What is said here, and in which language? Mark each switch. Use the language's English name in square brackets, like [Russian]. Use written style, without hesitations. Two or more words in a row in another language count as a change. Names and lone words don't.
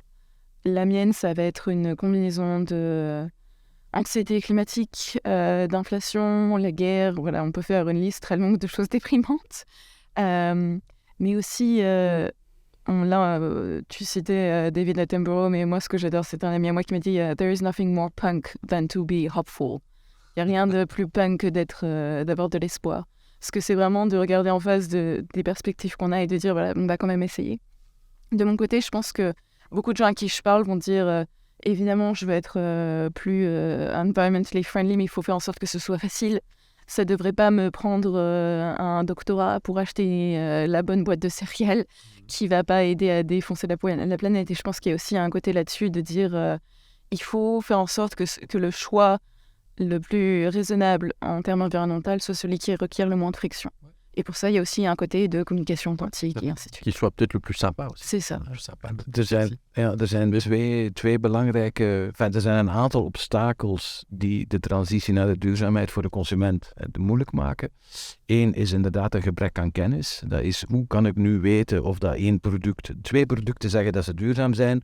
[French] La mienne, ça va être une combinaison de anxiété climatique, d'inflation, la guerre, voilà, on peut faire une liste très longue de choses déprimantes. Mais aussi, tu citais David Attenborough, mais moi, ce que j'adore, c'est un ami à moi qui m'a dit « [English] There is nothing more punk than to be hopeful ». [French] Il n'y a rien de plus punk que d'avoir de l'espoir. Parce que c'est vraiment de regarder en face des perspectives qu'on a et de dire « Voilà, on va quand même essayer ». De mon côté, je pense que beaucoup de gens à qui je parle vont dire évidemment, je veux être plus [English] environmentally friendly, [French] mais il faut faire en sorte que ce soit facile. ça devrait pas me prendre un doctorat pour acheter la bonne boîte de céréales qui va pas aider à défoncer la planète. Et je pense qu'il y a aussi un côté là-dessus de dire il faut faire en sorte que le choix le plus raisonnable en termes environnementaux soit celui qui requiert le moins de friction. Et pour ça, il y a aussi un côté de communication quantique et ainsi de suite. Qui soit peut-être le plus sympa aussi. C'est ça. [Dutch] Er zijn twee belangrijke... er zijn een aantal obstakels die de transitie naar de duurzaamheid voor de consument moeilijk maken. Eén is inderdaad een gebrek aan kennis. Dat is, hoe kan ik nu weten of dat twee producten zeggen dat ze duurzaam zijn?